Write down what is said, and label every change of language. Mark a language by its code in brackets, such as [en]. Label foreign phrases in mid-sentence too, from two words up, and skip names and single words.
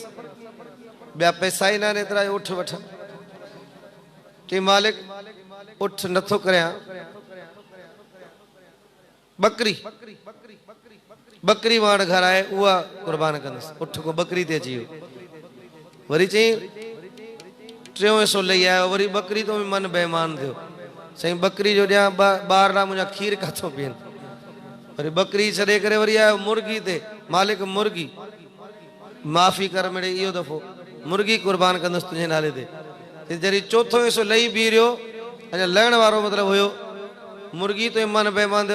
[sd] ॿिया पैसा ई न आहिनि एतिरा उठ वठां। चई मालिक उठ नथो करियां, बकरी वाण घर आहे उहा कुर्बान कंदुसि। उठ को बकरी ते अची वियो। वरी चई टियों हिसो लही आयो, वरी बकरी तो भी मन बेईमान थियो। साईं बकरी जो ॾियां ॿार ना मुंहिंजा खीर काथो पीअनि। वरी बकरी छॾे करे वरी आयो मुर्गी ते, मालिक मुर्गी माफ़ी कर मिड़े, इहो दफ़ो मुर्गी कुर्बान कंदुसि तुंहिंजे नाले ते। जॾहिं चोथों हिसो लही बीह रहियो, अञा लहण वारो मतिलबु हुयो, मुर्गी तो मन बेईमान थियो।